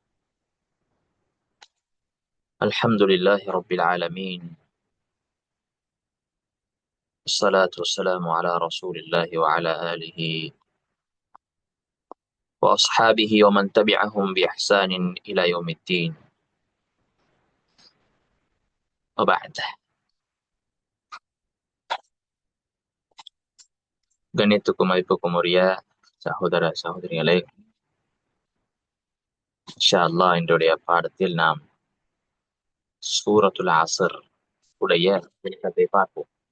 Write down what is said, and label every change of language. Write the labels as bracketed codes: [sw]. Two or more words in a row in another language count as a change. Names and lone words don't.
[ar] الحمد لله رب العالمين، الصلاة والسلام على رسول الله وعلى آله وأصحابه ومن تبعهم بإحسان إلى يوم الدين. وبعد. [ta] கண்ணியத்துக்கும் மதிப்புக்கும் உரிய சகோதர சகோதரிகளே, [ar] إن شاء الله [ta] இன்றைய பாடத்தில் நாம் சூரத்துல் அஸ்ர் உடைய விளக்கத்தை பார்ப்போம்.